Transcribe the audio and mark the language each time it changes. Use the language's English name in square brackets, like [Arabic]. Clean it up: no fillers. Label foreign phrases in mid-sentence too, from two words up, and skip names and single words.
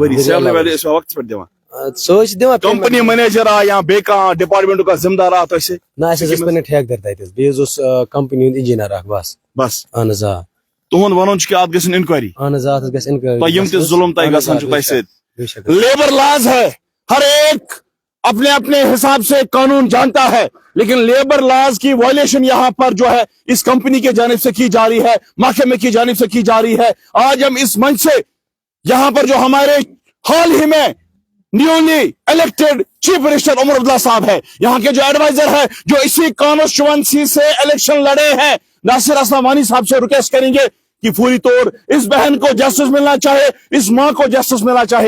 [Kashmiri] سیلری ویلری ٲسوا وقتس پٮ۪ٹھ دِوان؟ سُہ حظ چھِ دِوان [English] company manager [Kashmiri] آ یا بیٚیہِ کانٛہہ ڈپارٹمنٹُک کانٛہہ ذمہٕ دار آ تۄہہِ سۭتۍ؟ نہ اَسہِ حظ ٲسۍ پنٕنۍ ٹھیکدر تتہِ حظ بیٚیہِ حظ اوس کمپنی ہُنٛد انجیٖنر اکھ بس اہن حظ آ. تہنٛد ونُن چھُ کہِ اتھ گژھن انکوایری اہن حظ اتھ حظ گژھِ انکوایری تۄہہِ یِم تہِ ظلم تۄہہِ گژھان چھُ تۄہہِ سۭتۍ. [English] labour laws [Urdu] ہے, ہر ایک اپنے اپنے حساب سے قانون جانتا ہے, لیکن [English] labour laws [Urdu] کی وائلیشن یہاں پر جو ہے اس کمپنی کی جانب سے کی جا رہی ہے, محکمے کی جانب سے کی جا رہی ہے. آج ہم اس منچ سے یہاں پر جو ہمارے حال ہی میں [English] newly elected chief minister [Urdu] عمر عبداللہ صاحب ہے, یہاں کے جو ایڈوائزر ہے جو اسی کانسٹیچوئنسی سے الیکشن لڑے ہیں, ناصر اسلم وانی صاحب سے ریکویسٹ کریں گے کہ فوری طور اس بہن کو جسٹس ملنا چاہے, اس ماں کو جسٹس ملنا چاہے.